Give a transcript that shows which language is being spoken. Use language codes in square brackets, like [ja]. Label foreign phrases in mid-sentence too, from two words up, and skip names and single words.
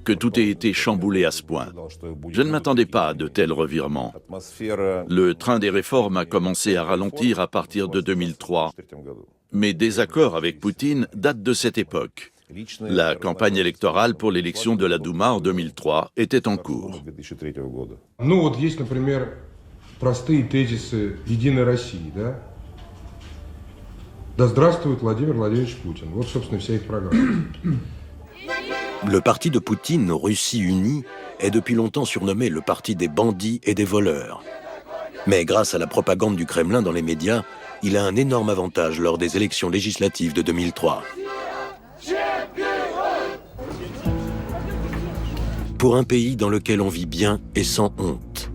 [fr] que tout ait été chamboulé à ce point. Je ne m'attendais pas à de tels revirements. Le train des réformes a commencé à ralentir à partir de 2003. Mes désaccords avec Poutine datent de cette époque. La campagne électorale pour l'élection de la Douma en 2003 était en cours. [ru] Ну вот есть, например, простые тезисы «Единой России», да? Да здравствует Владимир Владимирович Путин. Вот, собственно, вся их программа. [fr] Le parti de Poutine, Russie unie, est depuis longtemps surnommé le parti des bandits et des voleurs. Mais grâce à la propagande du Kremlin dans les médias, il a un énorme avantage lors des élections législatives de 2003. Pour un pays dans lequel on vit bien et sans honte.